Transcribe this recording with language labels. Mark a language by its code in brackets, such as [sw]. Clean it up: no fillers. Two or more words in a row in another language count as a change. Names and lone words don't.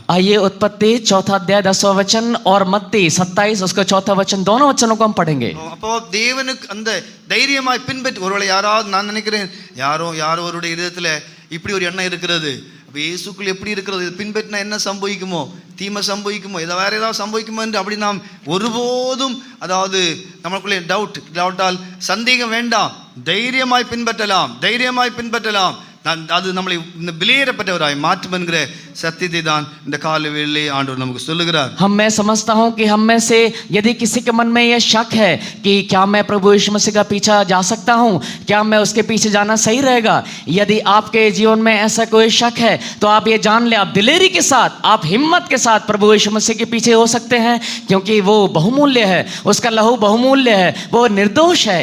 [hi] आइए उत्पत्ति 4 अध्याय 10वां वचन और मत्ती 27 उसका 4था वचन, दोनों वचनों को हम पढ़ेंगे. [ta] அப்போ தேவனுக்கு அந்த தைரியமாய் பின்பற்றி, ஒருவேளை யாராவது, நான் நினைக்கிறேன் யாரோ அவருடைய இதயத்துல இப்படி ஒரு எண்ணம் இருக்கிறது, அப்போ இயேசுக்குள் எப்படி இருக்கிறது, இது பின்பற்றினா என்ன சம்பவிக்குமோ, தீமை சம்பவிக்குமோ, இதை வேற ஏதாவது சம்பவிக்குமோ என்று அப்படி நாம் ஒருபோதும், அதாவது நமக்குள்ளே டவுட்டால் சந்தேகம் வேண்டாம், தைரியமாய் பின்பற்றலாம். அது நம்மளை இந்த விலையேறப்பட்டவராய் மாற்றும் என்கிற சத்தியத்தை தான் இந்த கால வேளையிலே ஆண்டவர் நமக்கு சொல்லுகிறார். [hi] मैं समझता हूं कि हम में से यदि किसी के मन में यह शक है कि क्या मैं प्रभु यीशु मसीह का पीछा जा सकता हूं, क्या मैं उसके पीछे जाना सही रहेगा, यदि आपके जीवन में ऐसा कोई शक है तो आप ये जान ले, आप दिलेरी के साथ, आप हिम्मत के साथ प्रभु यीशु मसीह के पीछे हो सकते हैं, क्योंकि वो बहुमूल्य है, उसका लहू बहुमूल्य है, वो निर्दोष है.